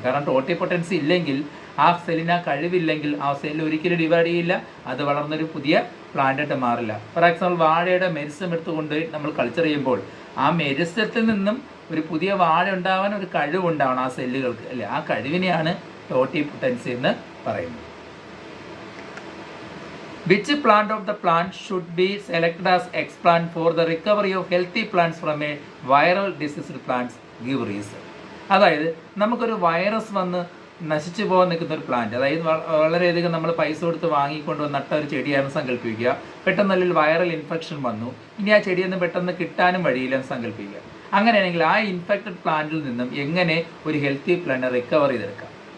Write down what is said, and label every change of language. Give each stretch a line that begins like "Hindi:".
Malayalam: കാരണം ടോട്ടിപൊട്ടൻസി ഇല്ലെങ്കിൽ, ആ സെല്ലിന് ആ കഴിവില്ലെങ്കിൽ, ആ സെല്ല് ഒരിക്കലും ഡിവൈഡ് ചെയ്യില്ല, അത് വളർന്നൊരു പുതിയ പ്ലാന്റായിട്ട് മാറില്ല.
English: for example
Malayalam: വാഴയുടെ മെരിസ്റ്റം എടുത്തുകൊണ്ട് നമ്മൾ കൾച്ചർ ചെയ്യുമ്പോൾ ആ മെരിസ്റ്റത്തിൽ നിന്നും ഒരു പുതിയ വാഴ ഉണ്ടാവാൻ ഒരു കഴിവുണ്ടാവണം ആ സെല്ലുകൾക്ക് അല്ലേ? ആ കഴിവിനെയാണ് ടോട്ടിപൊട്ടൻസി എന്ന് പറയുന്നത്.
English: Which plant of the plant should be selected as explant for the recovery of healthy plants from a viral diseased plants? Give reason.
Malayalam: അതായത് നമുക്കൊരു വൈറസ് വന്ന് നശിച്ചു പോകാൻ നിൽക്കുന്ന ഒരു പ്ലാന്റ്, അതായത് വളരെയധികം നമ്മൾ പൈസ കൊടുത്ത് വാങ്ങിക്കൊണ്ട് നട്ട ഒരു ചെടിയാണെന്ന് സങ്കല്പിക്കുക. പെട്ടെന്ന് നല്ലൊരു വൈറൽ ഇൻഫെക്ഷൻ വന്നു, ഇനി ആ ചെടിയൊന്നും പെട്ടെന്ന് കിട്ടാനും വഴിയില്ലെന്ന് സങ്കല്പിക്കുക. അങ്ങനെയാണെങ്കിൽ ആ ഇൻഫെക്റ്റഡ് പ്ലാന്റിൽ നിന്നും എങ്ങനെ ഒരു ഹെൽത്തി പ്ലാന്റ് റിക്കവർ ചെയ്തെടുക്കാം?